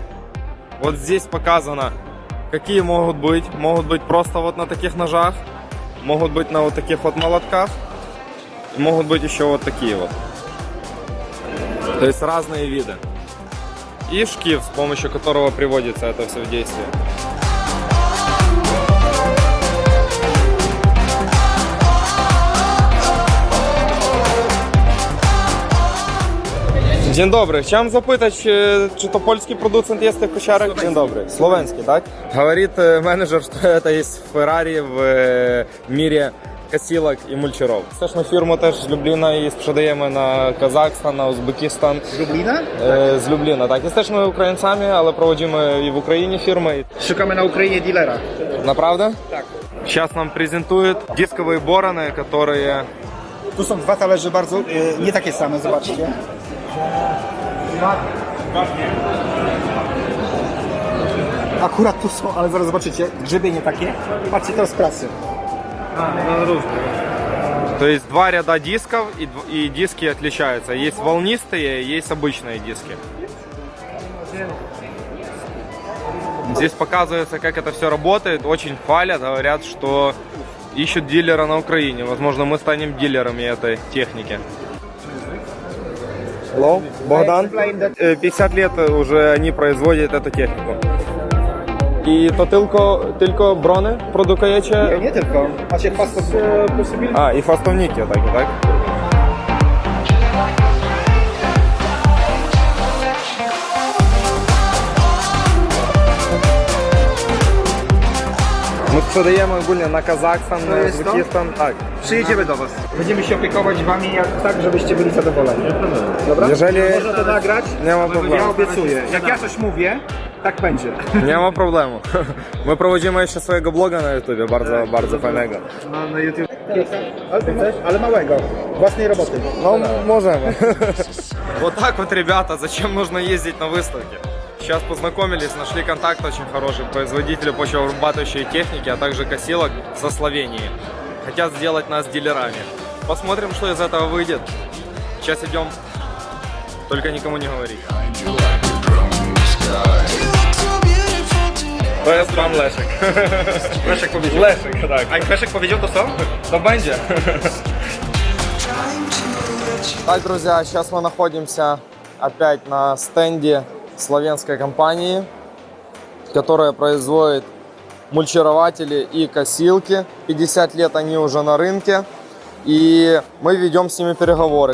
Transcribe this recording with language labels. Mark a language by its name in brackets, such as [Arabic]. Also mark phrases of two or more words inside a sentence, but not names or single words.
[Russian] Вот здесь показано, какие могут быть. Могут быть просто вот на таких ножах. могут быть на вот таких вот молотках, и могут быть еще вот такие вот. То есть разные виды. И шкив, с помощью которого приводится это все в действие. [Polish] Dzień dobry. Chciałem zapytać, czy to polski producent jest tych kosiarek? Dzień dobry. [Russian] Словенский, так? Говорит менеджер, что это есть Ferrari в мире [Ukrainian] косілок і мульчеров. Це ж ми фірму теж з Любліна і спродаємо на Казахстан, на Узбекистан. [Polish] Z Lublina? [Ukrainian] З Любліна, так. Jesteśmy українцями, але проводимо і в Україні фірми. [Polish] Szukamy na Ukrainie dealera. Naprawdę? Tak. [Russian] Сейчас нам презентуют дисковые бороны, которые... [Polish] Tu są dwa talerze bardzo, nie takie same, zobaczcie. Akurat tu są, ale zaraz zobaczycie, grzebienie takie. Patrzcie, to z pracy. [Russian] То есть два ряда дисков, и диски отличаются. Есть волнистые, есть обычные диски. Здесь показывается, как это все работает. Очень хвалят, говорят, что ищут дилера на Украине. Возможно, мы станем дилерами этой техники. Hello, Богдан. 50 лет уже они производят эту технику. [Polish] I to tylko brony produkujecie? Nie tylko, macie [English] fast possibility. [Polish] A, i fastowniki takie, tak? My sprzedajemy ogólnie na Kazachstan, na jest to? Uzbekistan, tak. Przyjedziemy do was. Będziemy się opiekować wami tak, żebyście byli zadowoleni. Dobra? Jeżeli... Można to nagrać? Nie ma problemu. Ja obiecuję. Jak ja coś mówię, tak będzie. Nie ma problemu. My prowadzimy jeszcze swojego bloga na YouTubie, bardzo fajnego. Na YouTube. Ale małego. Własnej roboty. No, możemy. [Russian] Вот так вот, ребята, зачем нужно ездить на выставки? Сейчас познакомились, нашли контакт очень хороший, производители почвообрабатывающей техники, а также косилок со Словении. Хотят сделать нас дилерами. Посмотрим, что из этого выйдет. Сейчас идем, только никому не говорить. [Polish] To jest pan Leszek. Leszek powiedział. Leszek, tak. A Leszek powiedział to co? To będzie. [Russian] Так, друзья, сейчас мы находимся опять на стенде словенской компании, которая производит мульчирователи и косилки. 50 лет они уже на рынке, и мы ведем с ними переговоры.